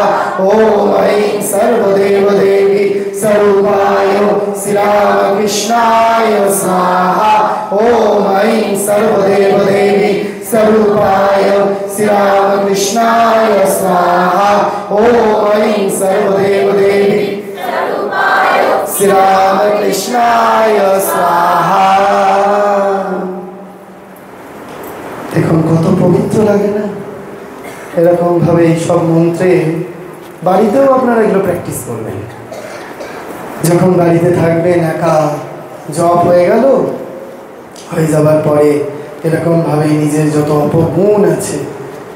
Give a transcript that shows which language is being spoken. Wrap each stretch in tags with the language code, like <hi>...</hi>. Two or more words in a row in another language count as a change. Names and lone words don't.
<sa>ओम ऐं सर्वदेव देवी स्वरूपाय श्रीरामकृष्णाय स्वाहा। ओम ऐं सर्वदेव देवी स्वरूपाय श्रीरामकृष्णाय स्वाहा। ओम ऐं सर्वदेव देवी श्रीरामकृष्णाय स्वाहा।</sa> <bn>দেখুন কত পবিত্র লাগে না? এরকম ভাবে এই সব মন্ত্রে বাড়িতেও আপনারা এগুলো প্র্যাকটিস করবেন। যখন বাড়িতে থাকবেন, একা জপ হয়ে গেল, হয়ে যাবার পরে এরকম ভাবে নিজের যত অপগুণ আছে</bn>